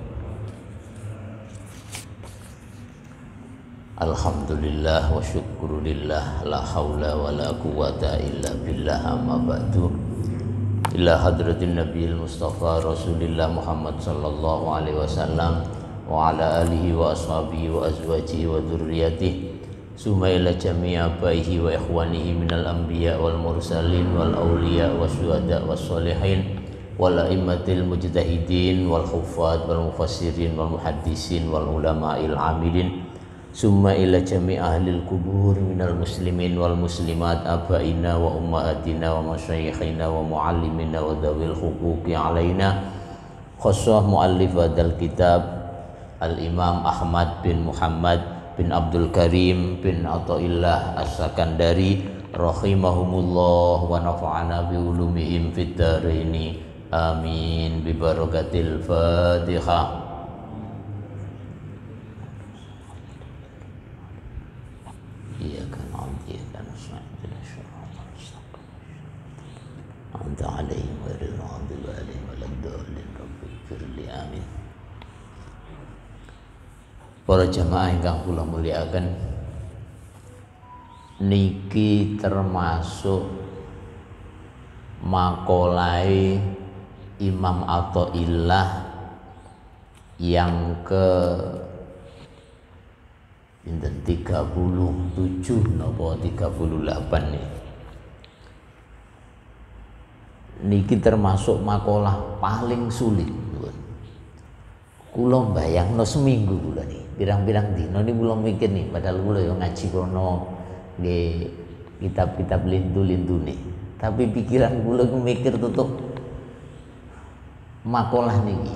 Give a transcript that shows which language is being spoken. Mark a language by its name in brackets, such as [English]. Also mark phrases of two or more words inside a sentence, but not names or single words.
[Arabic] الحمد لله وشكر لله، لا حول ولا قوة إلا بالله، أما بعد. إلى حضرة النبي المصطفى رسول الله محمد صلى الله عليه وسلم وعلى آله وأصحابه وأزواجه وذرياته ثم إلى جميع آبائه وإخوانه من الأنبياء والمرسلين والأولياء والشهداء والصالحين والأئمة المجتهدين والحفاظ والمفسرين والمحدثين والعلماء العاملين ثم إلى جميع أهل القبور من المسلمين والمسلمات آبائنا وأمهاتنا ومشايخنا ومعلمينا وذوي الحقوق علينا خاصة مؤلف هذا الكتاب الإمام أحمد بن محمد بن عبد الكريم بن عطاء الله السكندري رحمهم الله ونفعنا بعلومهم في الدارين آمين ببركة الفاتحة. إياك نعبد وإياك نستعين أنت عليهم غير المغضوب عليهم ولا الضالين رب اغفر لي آمين. [Javanese] Para jamaah ingkang kula mulyakaken, niki termasuk makolai Imam Athaillah [Indonesian] yang ke [Javanese] 37 napa 38 nih. Niki [Indonesian] termasuk makalah paling sulit. [Javanese] Kula mbayangno seminggu kula nih, pirang-pirang dina nih kula mikir nih, padahal kula yo ngaji kono nggih kitab-kitab lintu-lintu nih. Tapi pikiran kula ku mikir tutup makalah niki.